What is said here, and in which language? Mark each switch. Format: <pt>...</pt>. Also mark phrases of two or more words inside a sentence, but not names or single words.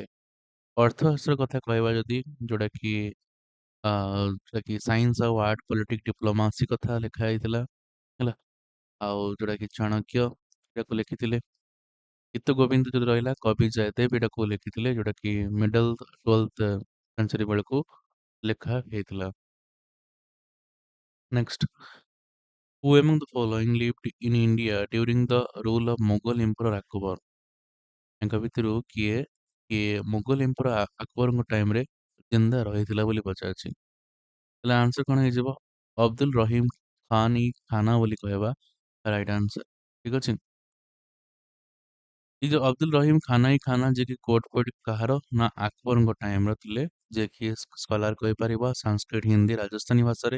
<or>ଅର୍ଥଶାସ୍ତ୍ର କଥା କହିବା ଯଦି ଯୋଉଟା କି ଯୋଉଟା କି ସାଇନ୍ସ ଆଉ</or> <en>art politic diplomacy</en> <or>କଥା ଲେଖା ହେଇଥିଲା ହେଲା। ଆଉ ଯୋଉଟା କି ଚାଣକ୍ୟ ଏଟାକୁ ଲେଖିଥିଲେ। ଗୀତ ଗୋବିନ୍ଦ ଯଦି ରହିଲା କବି ଜୟଦେବ ଏଟାକୁ ଲେଖିଥିଲେ ଯୋଉଟା କି</or> <en>middle 12th century</en> <or>ବେଳକୁ ଲେଖା ହେଇଥିଲା।</or> <en>ନେକ୍ସଟ who among the following lived in India during the rule of Mughal Emperor Akbar।</en> <or>ତାଙ୍କ ଭିତରୁ କିଏ</or> <en>Mughal emperor</en> <or>ଆକବରଙ୍କ ଟାଇମରେ ଜିନ୍ଦା ରହିଥିଲା ବୋଲି ପଚାରୁଛି। ତାହେଲେ ଆନ୍ସର କଣ ହେଇଯିବ ଅବଦୁଲ ରହିମ ଖାନ ଇ ଖାନା ବୋଲି କହିବା</or> <en>right answer</en> <or>ଠିକ ଅଛି। ଏଇ ଯୋଉ ଅବଦୁଲ ରହିମ ଖାନା ଇ ଖାନା ଯିଏକି କୋର୍ଟ ଫୋର୍ଟ କାହାର ନା ଆକବରଙ୍କ ଟାଇମର ଥିଲେ ଯିଏକି ସ୍କଲାର କହିପାରିବ ସାଂସ୍କ୍ରିଟ ହିନ୍ଦୀ ରାଜସ୍ଥାନୀ ଭାଷାରେ।</or>